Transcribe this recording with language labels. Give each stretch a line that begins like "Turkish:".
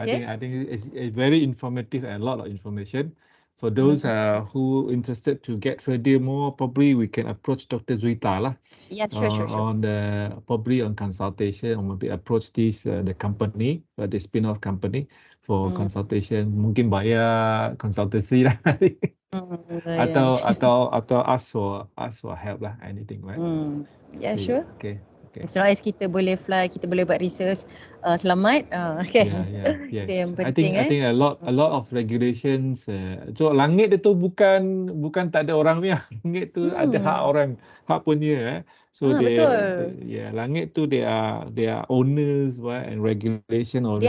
English: I think it's very informative and a lot of information. For those who interested to get further more, probably we can approach Dr. JUITA lah. Yeah, sure. On probably on consultation, or maybe approach the company, the spin-off company for consultation.
Malay: Mungkin bayar konsultasi lah.
English: Atau ask for help lah, anything, right? Yeah, sure. Okay. As long as
Malay: kita boleh fly, kita boleh buat research, selamat. Okay.
English: Yes.
Malay: Yang penting,
English: I think a lot of regulations.
Malay: So langit itu bukan tak ada orang punya. Langit tu ada hak orang, hak punya.
English: So
Malay: langit tu
English: they are owners, right, and regulation already.